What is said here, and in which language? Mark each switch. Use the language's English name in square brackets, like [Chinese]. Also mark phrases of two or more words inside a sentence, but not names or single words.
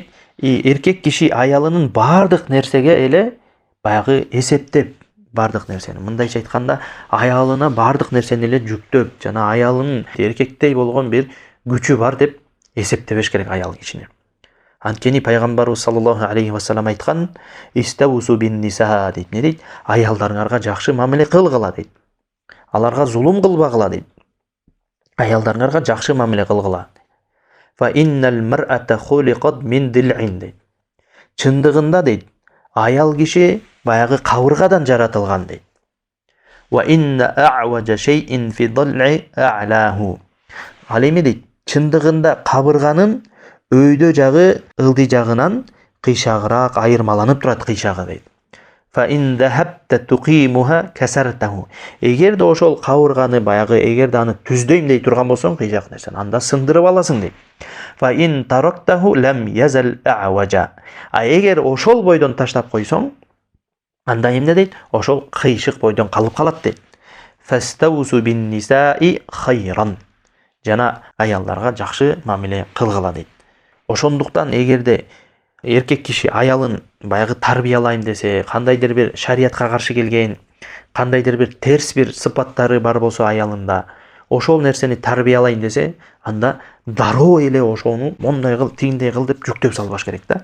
[Kyrgyz] Эркек киши аялынын бардык нерсеге эле баягы эсептеп, бардык нерсени. Мындайча айтканда, аялына бардык нерсени эле жүктөп, жана аялынын эркектей болгон бир күчү бар деп эсептебеш керек аял кишини. Анткени пайгамбарыбыз [Arabic] صلى الله عليه وسلم [Kyrgyz] айткан: [Arabic] "استوصوا بالنساء" [Kyrgyz] дейт. Не дейт? Аялдарыңарга жакшы мамиле кылгыла дейт. Аларга зулум кылбагыла дейт. Аялдарыңарга жакшы мамиле кылгыла. [Arabic] فإن المرأة خلقت من ضلع дейт. [Kyrgyz] Чындыгында дейт, аял киши баягы кабыргадан жаратылган дейт. [Arabic] وإن أعوج شيء في الضلع أعلاه. [Kyrgyz] Ал эми дейт, чындыгында кабырганын өйдө жагы ылди жагынан кыйшагыраак айырмаланып турат кыйшагы дейт. [Arabic] فإن ذهبت تقيمه كسرته. [Kyrgyz] Эгерде ошол кабырганы баягы эгерде аны түздөйм дей турган болсоң, кыйшак нерсени анда сындырып аласың дейт. [Arabic] فإن تركته لم يزل أعوج. [Kyrgyz] Эгер ошол бойдон таштап койсоң, анда эмне дейт? Ошол кыйшык бойдон калып калат дейт. [Arabic] فاستوصوا بالنساء خيرا. [Kyrgyz] Жана аялдарга жакшы мамиле кылгыла дейт. Ошондуктан эгерде эркек киши аялын баягы тарбиялайм десе, кандайдыр бир шариятка каршы келген, кандайдыр бир терс бир сыпаттары бар болсо аялында, ошол нерсени тарбиялайм десе, анда дароо эле ошону мондай кыл, тигиндей кыл деп жүктөп салбаш керек да.